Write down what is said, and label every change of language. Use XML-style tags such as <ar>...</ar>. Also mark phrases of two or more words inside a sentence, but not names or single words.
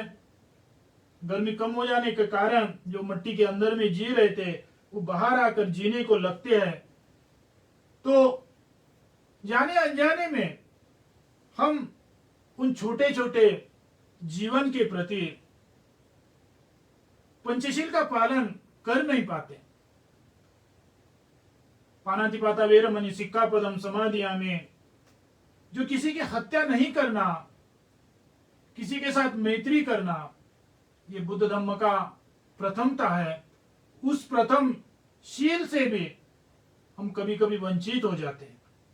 <hi>गर्मी कम हो जाने के कारण जो मट्टी के अंदर में जी रहे थे, वो बाहर आकर जीने को लगते हैं। तो जाने अनजाने में हम उन छोटे छोटे जीवन के प्रति पंचशील का पालन कर नहीं पाते।</hi> <pi>पानातिपाता वेरमणि सिक्खापदम समाधियामि,</pi> <hi>जो किसी की हत्या नहीं करना, किसी के साथ मैत्री करना, ये बुद्ध धम्म का प्रथमता है। उस प्रथम शील से भी हम कभी कभी वंचित हो जाते हैं।</hi>